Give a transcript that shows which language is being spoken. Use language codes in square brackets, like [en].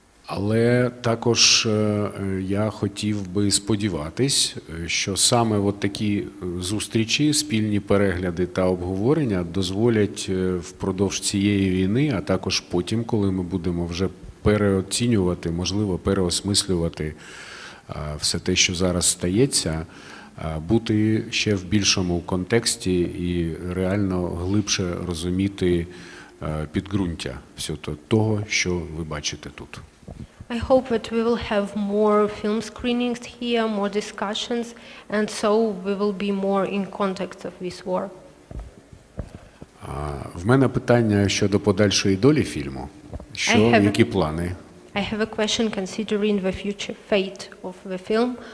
[uk] Але також я хотів би сподіватись, що саме от такі зустрічі, спільні перегляди та обговорення дозволять впродовж цієї війни, а також потім, коли ми будемо вже переоцінювати, можливо, переосмислювати все те, що зараз стається, бути ще в більшому контексті і реально глибше розуміти підґрунтя всього того, що ви бачите тут. [en] I hope that we will have more film screenings here, more discussions, and so we will be more in context of this war. [uk] В мене питання щодо подальшої долі фільму. Які плани? [en] I have a question considering the future fate of the film.